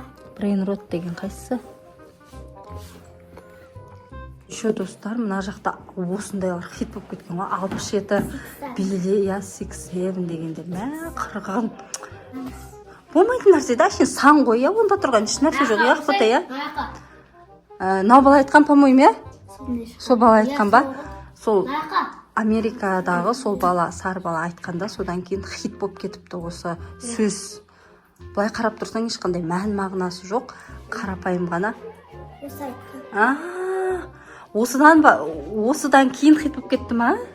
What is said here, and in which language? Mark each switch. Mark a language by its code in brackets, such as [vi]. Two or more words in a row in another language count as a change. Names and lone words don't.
[kk] Брайнрод деген қайсысы? Еще достар, мына жақта осындайлар хит болып кеткен ғой. 67 биле, 6-7 дегенде. Мә, қырған. Болмайтын нәрсе да, сен сан ғой, я? Онда тұрған еш нәрсе жоқ, я? Ақбота, я? Мынау бала айтқан, [ru] по-моему, я? [kk] Сол бала айтқан ба? Сол Америкадағы сол бала, сары бала айтқанда, содан кейін хит болып кетіпті осы сөз. Былай қарап тұрсаң, ешқандай мән мағынасы жоқ, қарапайым ғана. Осыдан кейін хит болып кетті ма?